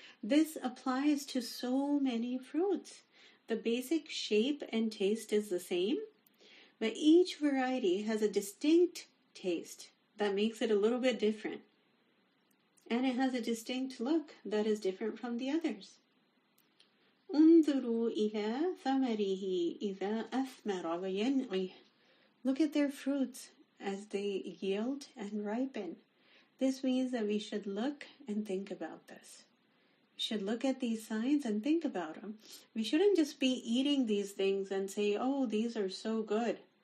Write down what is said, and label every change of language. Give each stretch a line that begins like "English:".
English: This applies to so many fruits. The basic shape and taste is the same, but each variety has a distinct taste that makes it a little bit different. And it has a distinct look that is different from the others.
Arabic: انظروا إلى ثمره إذا أثمر وينعي.
English: Look at their fruits as they yield and ripen. This means that we should look and think about this. We should look at these signs and think about them. We shouldn't just be eating these things and say, oh, these are so good.